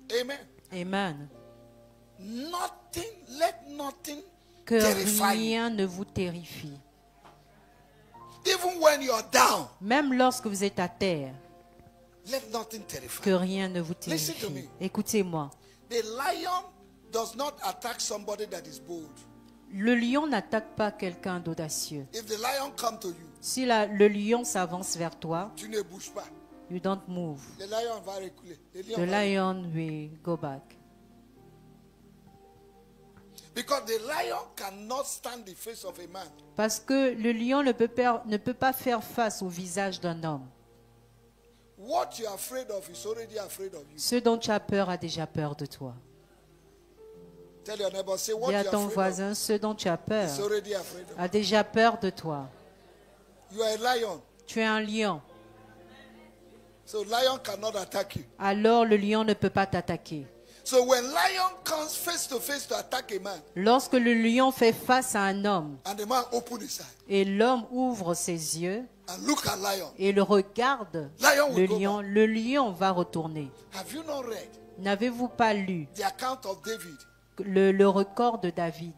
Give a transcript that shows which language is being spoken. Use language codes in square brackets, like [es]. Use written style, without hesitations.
[en] Amen. Amen. Nothing, let nothing [fr] que rien ne vous terrifie. [en] Even when you are down, [fr] même lorsque vous êtes à terre, [en] let nothing terrify. [fr] Que rien ne vous terrifie. Écoutez-moi. [en] The lion does not attack somebody that is bold. [fr] Le lion n'attaque pas quelqu'un d'audacieux. [en] If the lion come to you, [fr] si le lion s'avance vers toi, tu ne bouges pas. [en] You don't move. The lion [fr] va reculer. [en] The lion will go back. Because the lion cannot stand the face of a man. [fr] Parce que le lion ne peut pas faire face au visage d'un homme. [en] What you are afraid of is already afraid of you. [fr] Ce dont tu as peur a déjà peur de toi. [en] Tell your neighbor, say, what [fr] dis à ton voisin, ce dont tu as peur a déjà peur de toi. [en] You are a lion. [fr] Tu es un lion. [en] So lion cannot attack you. [fr] Alors le lion ne peut pas t'attaquer. [en] So when lion comes face to attack a man, [fr] lorsque le lion fait face à un homme, [en] and the man open his eye, [fr] et l'homme ouvre ses yeux, [en] and look at lion, [fr] et le regarde, le lion va retourner. [en] Have you not read [fr] N'avez-vous pas lu [en] the account of David [fr] le record de David